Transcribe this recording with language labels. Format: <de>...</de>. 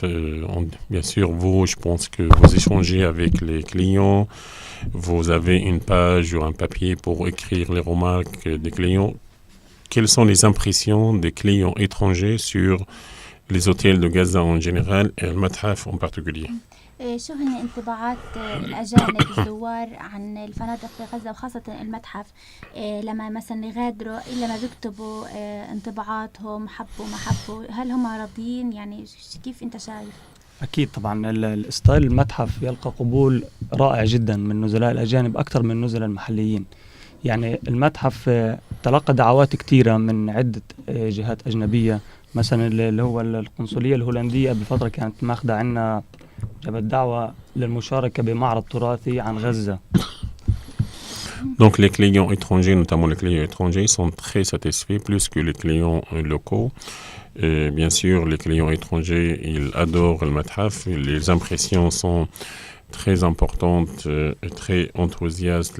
<fr>Bien sûr, vous, je pense que vous échangez avec les clients, vous avez une page ou un papier pour écrire les remarques des clients. Quelles sont les impressions des clients étrangers sur les hôtels de Gaza en général et le Mathaf en particulier?</fr> <ar>شو هن انطباعات الأجانب الزوار عن الفنادق في غزة وخاصة المتحف لما مثلا يغادروا إلا ما بيكتبوا انطباعاتهم، حبوا ما حبوا، هل هم راضيين؟ يعني كيف أنت شايف؟ أكيد طبعا الستايل المتحف يلقى قبول رائع جدا من نزلاء الأجانب أكثر من النزلاء المحليين. يعني المتحف تلقى دعوات كثيرة من عدة جهات أجنبية، مثلا اللي هو القنصلية الهولندية بفترة كانت ماخذة عنا جابت دعوة للمشاركة بمعرض تراثي عن غزة.</ar> <fr>Donc les clients étrangers, notamment les clients étrangers, sont très satisfaits plus que les clients locaux. Bien sûr, les clients étrangers, ils adorent le Mathaf. Les impressions sont très importantes, très enthousiastes.</fr>